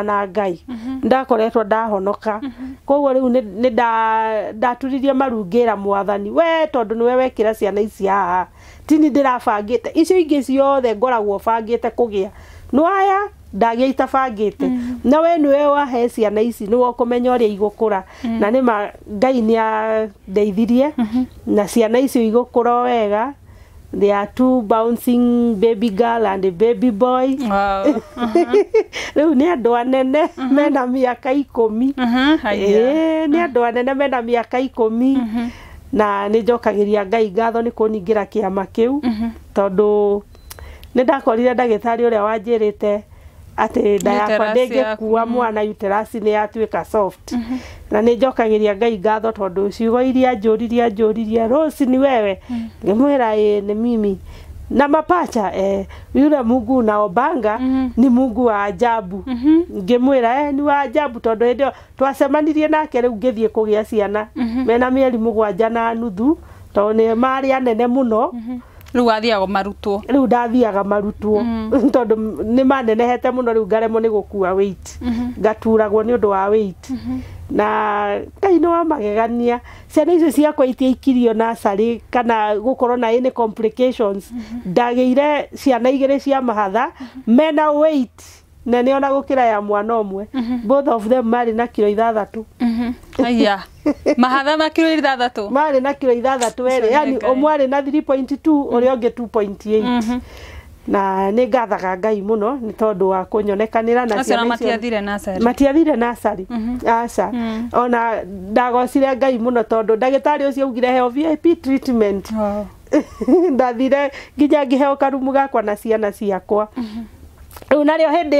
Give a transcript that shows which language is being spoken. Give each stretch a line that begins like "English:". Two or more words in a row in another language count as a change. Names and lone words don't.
Kikuyu: na Ngai ndakoretwo ndahonoka koguo riu ni ndaturirie marungira mwathani we tondu niwe wekira ciana ici haha tini ndirabangite icio ingi ciothe ngoragwo bangite kugia nwaya ndagia itabangite na we niwe wahe ciana ici niwe kumenya uria igukura na nima Ngai ni andeithirie na ciana icio igukura wega.
English: There are 2 bouncing baby girl and a baby boy. Wow.
Kikuyu: Riu ni andu anene mena miaka 10. Ni andu anene mena miaka 10 na ni njokagiria Ngai ngatho ni kuningira kiama kiu tondu ni ndakorire ndagitari uria wanjirite ati nda yakwa ndingikuua mwana uterus ni yatuika soft na ni njokagiria Ngai ngatho tondu ciugo iria njuririe Rose ni wewe ngimwira
Swahili: ni mimi na mapacha yule Mungu na obanga ni Mungu wa ajabu
Kikuyu: ngimwira ni wa ajabu tondu ndio twacemanirie nake riu ngithie kugia ciana mena mieri 7 na nuthu tondu ni mari anene muno riu athiaga marutwo riu ndathiaga marutwo tondu ni manenehete muno riu ngaremwo ni gukua weight ngaturagwo ni undu wa weight na Ngai no magegania ciana icio ciakwa itiaikirio nursery kana gukorwo na
English: any complications
Kikuyu: ndageire ciana 2 cia mahatha mena weight na ni ona gukira ya mwana umwe both of them mari na kilo 6 aya mahatha na kilo 6 mari na kilo 6 yani omwari na 3.2 uri onge 2.8 na ni ngathaga Ngai muno ni tondu wa kunyonekanira na ciana matiathire nursery aca ona ndagocire Ngai muno tondu ndagitari ucio augire heo
English: VIP treatment
Kikuyu: ndathire nginya ngiheo karumu gakwa na ciana ciakwa riu nario hindi